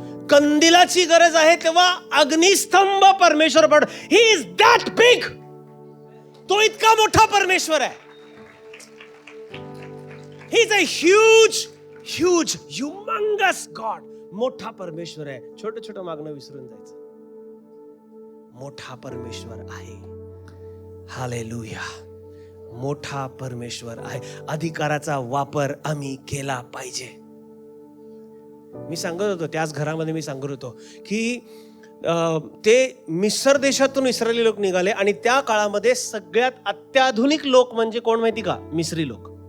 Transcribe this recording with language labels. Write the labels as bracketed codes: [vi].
[mr] कंदिलाची गरज आहे तेव्हा अग्निस्तंभ परमेश्वर पाठव. [en] He is that big. [mr] तो इतका मोठा परमेश्वर आहे. [en] He is a huge, humongous God. [mr] मोठा परमेश्वर आहे. छोटं छोटं मागणं विसरून जायचं. मोठा परमेश्वर आहे. हालेलुया. मोठा परमेश्वर आहे. अधिकाराचा वापर आम्ही केला पाहिजे. मी सांगत होतो त्याच घरामध्ये, मी सांगत होतो की ते मिस्र देशातून इस्रायली लोक निघाले आणि त्या काळामध्ये सगळ्यात अत्याधुनिक लोक म्हणजे कोण माहिती का? मिस्री लोक.